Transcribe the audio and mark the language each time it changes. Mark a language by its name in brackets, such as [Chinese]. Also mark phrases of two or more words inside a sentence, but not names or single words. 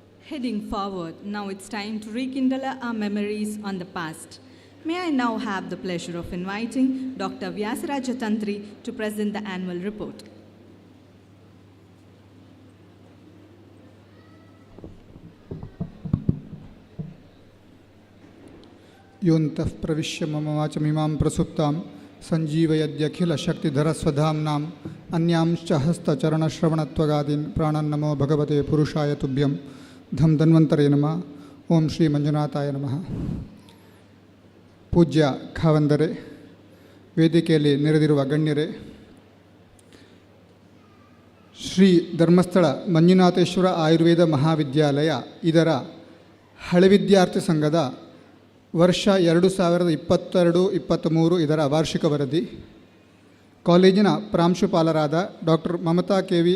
[English] heading forward. Now it's time to rekindle our memories on the past. May I now have the pleasure of inviting Dr. Vyasaraja Tantri to present the annual report. [Sanskrit] योऽन्तः प्रविश्य मम वाचमिमां प्रसुप्तां सञ्जीवयद्यखिलशक्तिधरस्वधाम्नाम् अन्यांश्च हस्तचरणश्रवणत्वगादीन् प्राणान्नमो भगवते पुरुषाय तुभ्यं धं धन्वन्तरे नमः. ಓಂ ಶ್ರೀ ಮಂಜುನಾಥಾಯ ನಮಃ. [Kannada] ಪೂಜ್ಯ ಖಾವಂದರೆ, ವೇದಿಕೆಯಲ್ಲಿ ನೆರೆದಿರುವ ಗಣ್ಯರೇ, ಶ್ರೀ ಧರ್ಮಸ್ಥಳ ಮಂಜುನಾಥೇಶ್ವರ ಆಯುರ್ವೇದ ಮಹಾವಿದ್ಯಾಲಯ ಇದರ ಹಳೆ ವಿದ್ಯಾರ್ಥಿ ಸಂಘದ ವರ್ಷ 2022-23 ಇದರ ವಾರ್ಷಿಕ ವರದಿ, ಕಾಲೇಜಿನ ಪ್ರಾಂಶುಪಾಲರಾದ ಡಾಕ್ಟರ್ ಮಮತಾ ಕೆ.ವಿ.